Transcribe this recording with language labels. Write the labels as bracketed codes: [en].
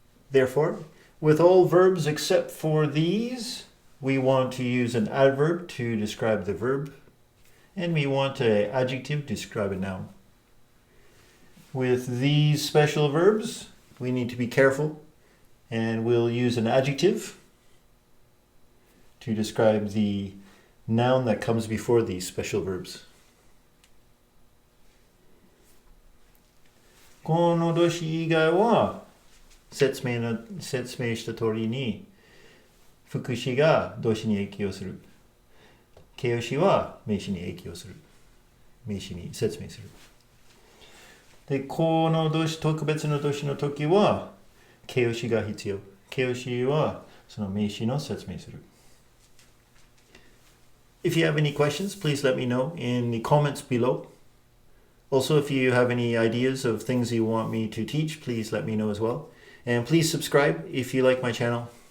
[en] Therefore, with all verbs except for these, we want to use an adverb to describe the verb, and we want an adjective to describe a noun. With these special verbs, we need to be careful, and we'll use an adjective to describe the noun that comes before these special verbs. [ja] この動詞以外は説明した通りに副詞が動詞に影響する。形容詞は名詞に影響する。名詞に説明する。で、この動詞、特別な動詞の時は形容詞が必要。形容詞はその名詞の説明する。 [en] If you have any questions, please let me know in the comments below. Also, if you have any ideas of things you want me to teach, please let me know as well. And please subscribe if you like my channel.